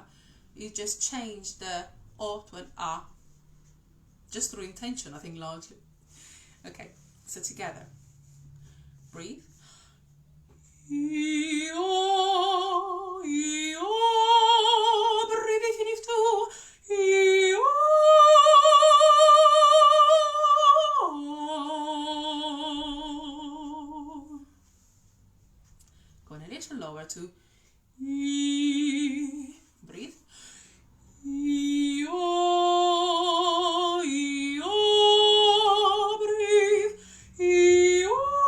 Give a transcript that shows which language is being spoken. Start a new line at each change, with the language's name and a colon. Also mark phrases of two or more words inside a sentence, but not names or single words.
English: You just change the O to an A, just through intention, I think, largely. Okay, so together. Breathe. E-O, E-O, breathe if you need to. E-O. Going a little lower to E. Breathe. E-O, E-O, breathe. E-O.